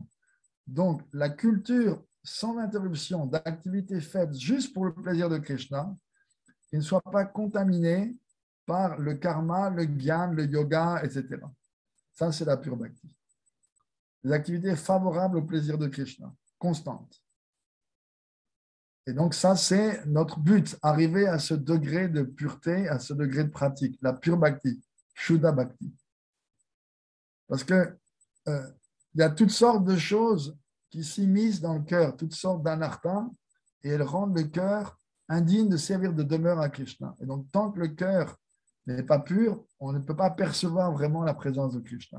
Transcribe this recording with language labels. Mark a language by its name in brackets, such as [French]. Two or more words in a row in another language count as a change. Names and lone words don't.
[French] Donc, la culture sans interruption d'activité faite juste pour le plaisir de Krishna, qui ne soit pas contaminée par le karma, le gyan, le yoga, etc. Ça, c'est la pure bhakti. Des activités favorables au plaisir de Krishna, constantes. Et donc, ça, c'est notre but, arriver à ce degré de pureté, à ce degré de pratique, la pure bhakti, [Sanskrit] शुद्ध भक्ति. [French] Parce que il y a toutes sortes de choses qui s'immiscent dans le cœur, toutes sortes d'anarthas, et elles rendent le cœur indigne de servir de demeure à Krishna. Et donc, tant que le cœur n'est pas pur, on ne peut pas percevoir vraiment la présence de Krishna.